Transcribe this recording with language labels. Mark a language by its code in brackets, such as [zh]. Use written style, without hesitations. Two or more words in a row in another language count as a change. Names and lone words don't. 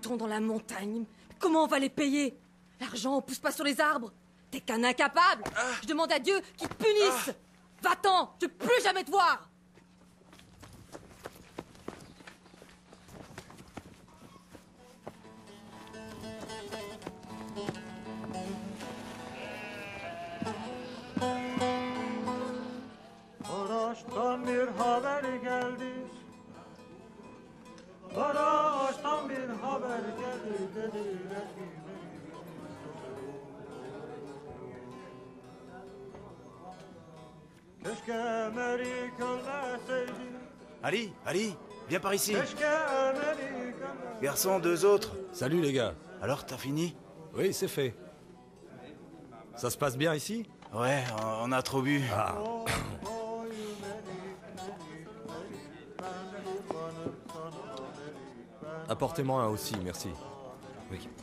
[fr] la montagne. Comment on va les payer? L'argent, on pousse pas sur les arbres. T'es qu'un incapable. Je demande à Dieu qu'il te punisse. Va-t'en, je veux plus jamais te voir. [tr] Ağaçtan bir haber geldi. Bana ağaçtan bir haber geldi dediler ki keşke Melik ölmeseydi. [fr] Ali, Ali, viens par ici. [tr] Keşke Melik ölmeseydi. [fr] Garçon, deux autres. Salut les gars. Alors, t'as fini? Oui, c'est fait. Ça se passe bien ici? Ouais, on a trop bu. Apportez-moi un aussi, merci. Oui.